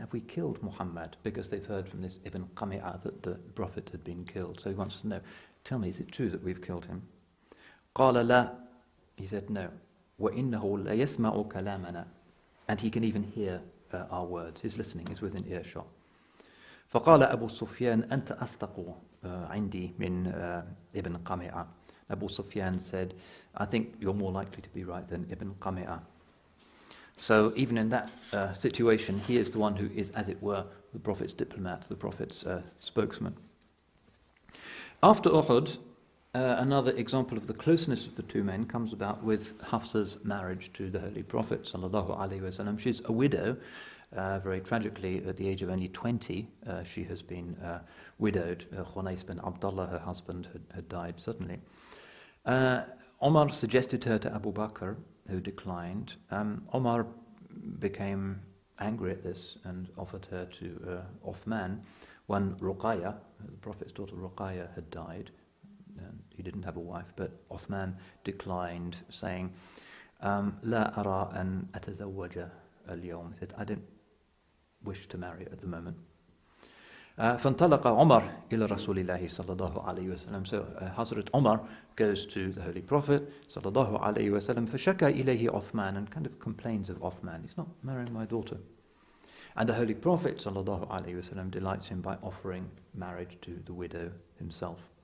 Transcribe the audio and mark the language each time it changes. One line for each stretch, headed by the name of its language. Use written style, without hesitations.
English: Have we killed Muhammad? Because they've heard from this Ibn Qami'ah that the Prophet had been killed. So he wants to know, tell me, is it true that we've killed him?
Arabic: قَالَ لَا.
English: He said, no.
Arabic: وَإِنَّهُ لَيَسْمَعُ كَلَامَنَا.
English: And he can even hear our words. His listening is within earshot.
Arabic: فقال أبو سفيان أنت أصدق عندي من ابن قميعة.
English: Abu Sufyan said, I think you're more likely to be right than Ibn Qami'ah. So even in that situation, he is the one who is, as it were, the Prophet's diplomat, the Prophet's spokesman. After Uhud, another example of the closeness of the two men comes about with Hafsa's marriage to the Holy Prophet ﷺ. She's a widow. Very tragically, at the age of only 20, she has been widowed. Khunais bin Abdullah, her husband, had died suddenly. Omar suggested her to Abu Bakr, who declined. Omar became angry at this and offered her to Uthman when Ruqayya, the Prophet's daughter Ruqayya, had died. He didn't have a wife, but Uthman declined, saying,
Arabic: لا أرى أن أتزوج اليوم.
English: He said, I don't wish to marry at the moment.
Arabic: فانطلق عمر إلى رسول الله صلى الله عليه وسلم.
English: So Hazrat Umar goes to the Holy Prophet صلى الله عليه وسلم
Arabic: فشكى إليه عثمان,
English: and kind of complains of Uthman. He's not marrying my daughter. And the Holy Prophet صلى الله عليه وسلم delights him by offering marriage to the widow himself.